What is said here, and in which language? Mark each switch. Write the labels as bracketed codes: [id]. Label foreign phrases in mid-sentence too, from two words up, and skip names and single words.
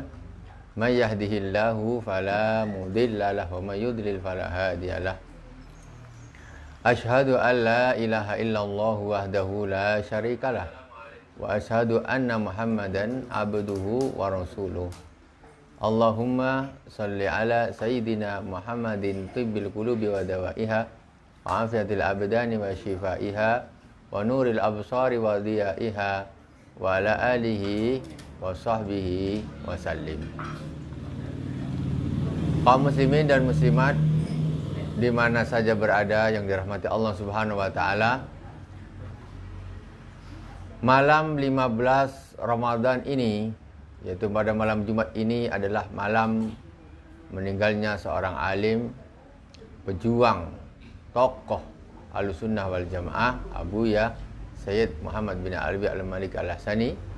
[ar] من يهده الله فلا مضل له ومن يضلل فلا هادي له. أشهد أن لا إله إلا الله وحده لا شريك له وأشهد أن محمدا عبده ورسوله. اللهم صل على سيدنا محمد طب القلوب ودوائها وعافية الأبدان وشفائها ونور الأبصار وضيائها وعلى آله وصحبه وسلم. [id] Kaum muslimin dan muslimat di mana saja berada yang dirahmati Allah [ar] سبحانه وتعالى, [id] malam 15 Ramadan ini, yaitu pada malam Jumat ini adalah malam meninggalnya seorang alim, pejuang, tokoh [ar] أهل السنة والجماعة, [id] Abuya Sayyid Muhammad bin Arabi Al-Malik Al-Hassani.